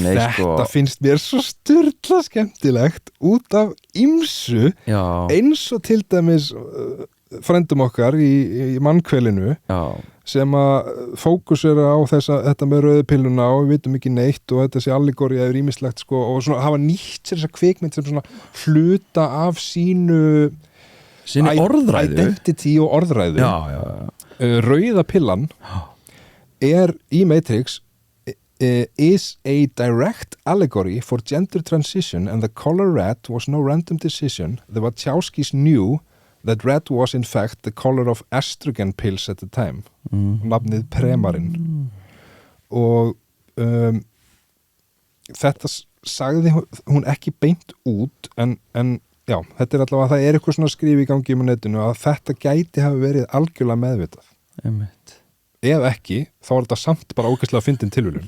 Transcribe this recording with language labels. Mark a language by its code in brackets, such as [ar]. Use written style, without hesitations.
[is] þetta finnst mér svo sturla skemmtilegt út af ýmsu eins og til dæmis frændum okkar í mannkvelinu sem að fókusera á þetta með rauðu pilluna og við vitum ekki neitt og þetta sé allegóría yfir ýmislegt sko, og svona hafa nýtt sér þessa kvikmynd sem svona hluta af sinni orðræðu, identity og orðræðu. Rauða pillan er í [en] Matrix is a direct allegory for gender transition and the color red was no random decision. The Wachowskis knew that red was in fact the color of estrogen pills at the time. [is] Nafnið Premarin. Og þetta sagði hún ekki beint út en já, þetta er allavega, það er eitthvað svona skrif í gangi um netinu að þetta gæti hafi verið algjörlega meðvitað. Ef ekki, þá er þetta samt bara ógeðslega fyndin tilviljun.